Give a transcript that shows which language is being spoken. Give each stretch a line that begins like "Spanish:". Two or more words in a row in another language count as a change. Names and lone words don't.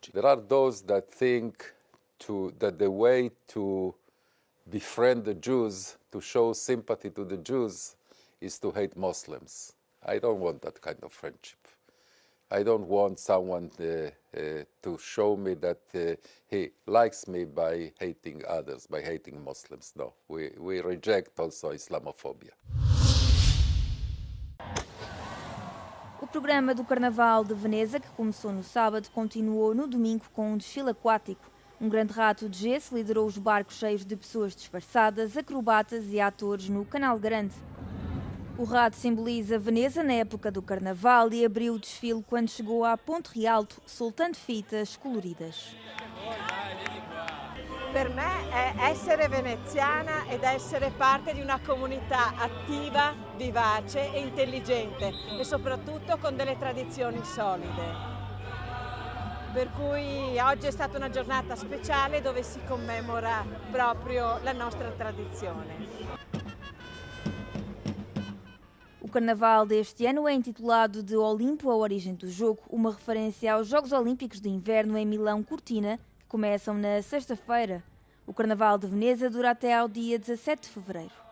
English: There are those that think that the way to befriend the Jews, to show sympathy to the Jews, is to hate Muslims. I don't want that kind of friendship. I don't want someone to show me that he likes me by hating others, by hating Muslims. No, we reject also Islamophobia.
Portuguese: O programa do Carnaval de Veneza, que começou no sábado, continuou no domingo com um desfile aquático. Um grande rato de gesso liderou os barcos cheios de pessoas disfarçadas, acrobatas e atores no Canal Grande. O rato simboliza Veneza na época do Carnaval e abriu o desfile quando chegou a Ponte Rialto, soltando fitas coloridas.
Italian: Per me è essere veneziana ed essere parte di una comunità attiva, vivace e intelligente e soprattutto con delle tradizioni solide. Per cui oggi è stata una giornata speciale dove si commemora proprio la nostra tradizione.
Portuguese: O Carnaval deste ano é intitulado de Olimpo, a origem do jogo, uma referência aos Jogos Olímpicos de Inverno em Milão-Cortina, que começam na sexta-feira. O Carnaval de Veneza dura até ao dia 17 de fevereiro.